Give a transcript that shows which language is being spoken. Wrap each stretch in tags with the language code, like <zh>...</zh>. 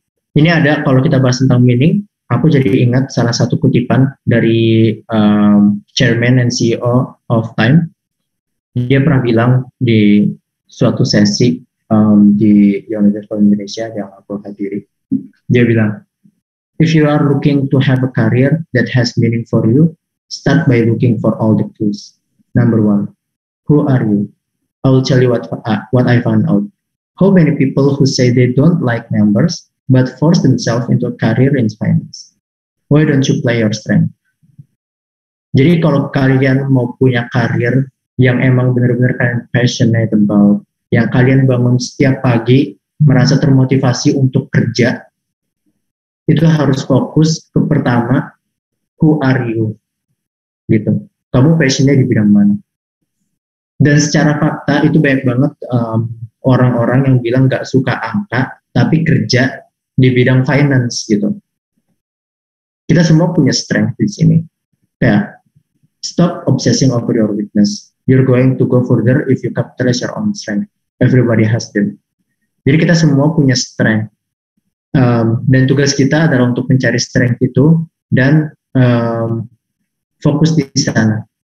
<id>Ini ada, kalau kita bahas tentang meaning, aku jadi ingat salah satu kutipan dari Chairman and CEO of Time. Dia pernah bilang di suatu sesi di Universitas Indonesia yang aku hadiri. Dia bilang,</id> <en>if you are looking to have a career that has meaning for you, start by looking for all the clues. Number 1, who are you? I will tell you what I found out. How many people who say they don't like numbers but force themselves into a career in finance? Why don't you play your strength?</en> <id>Jadi kalau kalian mau punya karir yang emang benar-benar kalian</id> <en>passionate about,</en> <id>yang kalian bangun setiap pagi merasa termotivasi untuk kerja, itu harus fokus ke pertama,</id> <en>who are you?</en> <id>Gitu. Kamu passionnya di bidang mana? Dan secara fakta itu banyak banget orang-orang yang bilang nggak suka angka, tapi kerja di bidang finance gitu. Kita semua punya strength di sini.</id> <en>Ya, stop obsessing over your weakness. You're going to go further if you capitalize your own strength. Everybody has them.</en> <id>Jadi kita semua punya strength. Dan tugas kita adalah untuk mencari strength itu dan fokus di sana.</id>